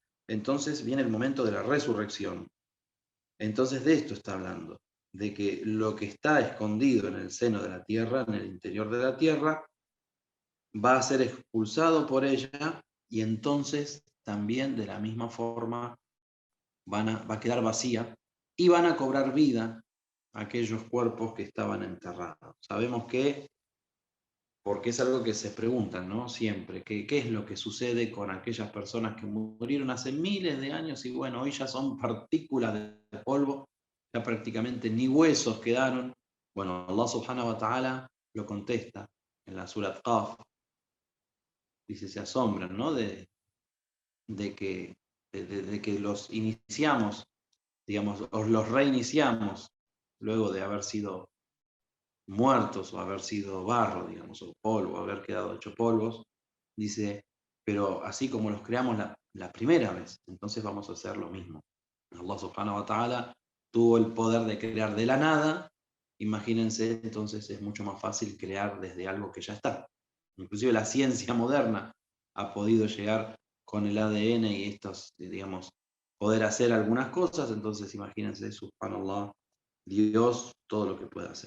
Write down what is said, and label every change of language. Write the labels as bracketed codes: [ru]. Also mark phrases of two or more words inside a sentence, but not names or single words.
[es] entonces viene el momento de la resurrección. Entonces de esto está hablando, de que lo que está escondido en el seno de la tierra, en el interior de la tierra, va a ser expulsado por ella y entonces también de la misma forma va a quedar vacía y van a cobrar vida aquellos cuerpos que estaban enterrados. Sabemos que, porque es algo que se preguntan, ¿no? Siempre, ¿qué es lo que sucede con aquellas personas que murieron hace miles de años y bueno, hoy ya son partículas de polvo, ya prácticamente ni huesos quedaron? Bueno, [ar] الله سبحانه وتعالى [es] lo contesta en la Surat Qaf. Dice, se asombran, ¿no? De que los iniciamos, digamos, o los reiniciamos luego de haber sido muertos o haber sido barro, digamos, o polvo, haber quedado hecho polvos. Dice, pero así como los creamos la primera vez, entonces vamos a hacer lo mismo. [ar] الله سبحانه وتعالى [es] tuvo el poder de crear de la nada. Imagínense, entonces es mucho más fácil crear desde algo que ya está. Inclusive la ciencia moderna ha podido llegar con el ADN y estos, digamos, poder hacer algunas cosas. Entonces imagínense, subhanallah, Dios, todo lo que puede hacer.